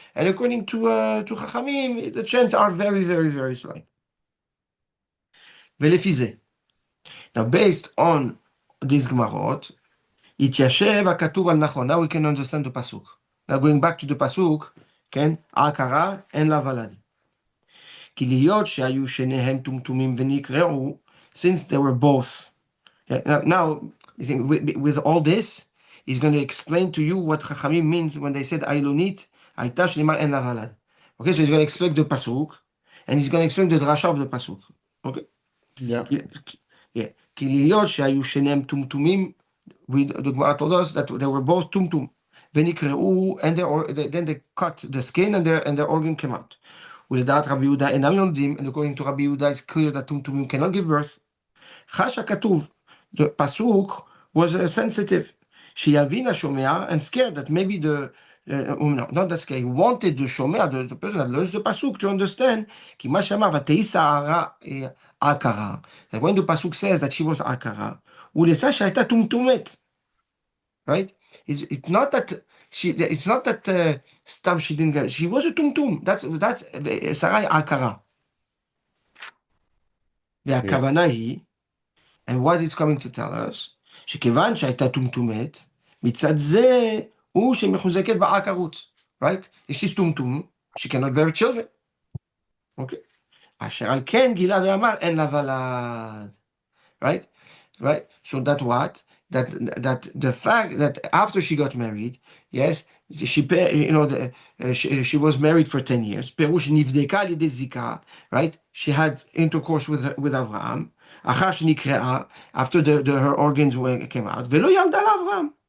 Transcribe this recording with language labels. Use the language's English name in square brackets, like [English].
[English] And according to Chachamim, the chances are very, very, very slight. [Hebrew] ולפי זה. [English] Now, based on these Gemarot, [Hebrew] התיישב הכתוב על נכון. [English] Now we can understand the pasuk. Now going back to the pasuk, כן? [Hebrew] ההכרה אין לה ולד. כי להיות שהיו שניהם טומטומים ונקראו, [English] since they were both. Now, with all this, he's going to explain to you what Chachamim means when they said Ailonit, [Hebrew] הייתה שלמה אין לה ולד. [English] Okay, so he's going to explain the pasuk, and he's going to explain the drasha of the pasuk. Okay? Yeah. [Hebrew] כי להיות שהיו שניהם טומטומים, [English] the Gemara told us that they were both טומטום, ונקראו, and then they cut the skin and their organ came out. [Hebrew] ולדעת רבי יהודה אינם יולדים, [English] and according to רבי יהודה it's clear that טומטומים cannot give birth. [Hebrew] חש הכתוב, [English] the pasuk was sensitive, [Hebrew] שיבין השומע [English] and scared that maybe not that scared, he wanted the שומע, the person that learns the pasuk to understand, [Hebrew] כי מה שאמר, ותהי שרה [English] akara. Like when the pasuk says that she was akara, ulesa שהייתה טומטומת, right? It's not that stam she didn't get. She was a tumtum. That's sarai akara. [Hebrew] והכוונה היא, [English] and what it's coming to tell us, [Hebrew] שכיוון שהייתה טומטומת, מצד זה הוא שמחוזקת בעקרות, right? [English] If she's טומטום, she cannot bear children. Okay. [Hebrew] אשר על כן גילה ואמר אין לה ולד. [English] Right? So that what? That the fact that after she got married, yes, she was married for 10 years. [Hebrew] פירוש נבדקה על ידי זיקה, right? [English] She had intercourse with Avraham. [Hebrew] אחר שנקראה, [English] after her organs came out, [Hebrew] ולא ילדה לאברהם.